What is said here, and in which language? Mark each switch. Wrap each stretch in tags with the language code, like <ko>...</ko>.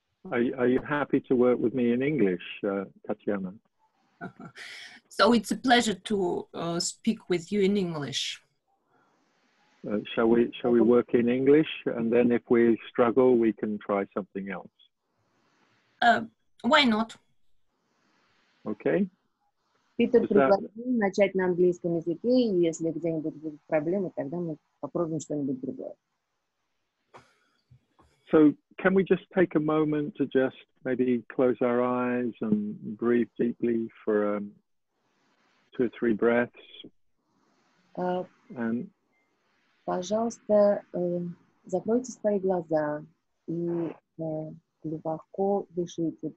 <en>Are you happy to work with me in English, Tatiana? So it's a pleasure to speak with you in English. Shall we work in English, and then if we struggle, we can try something else? Why not? Okay.</en> <ru>Питер предложил начать на английском языке, и если где-нибудь будут проблемы, тогда мы попробуем что-нибудь другое.</ru> <en>So can we just take a moment to just maybe close our eyes and breathe deeply for 2 or 3 breaths? And</en> <ru>пожалуйста, закройте свои глаза и глубоко дышите.</ru>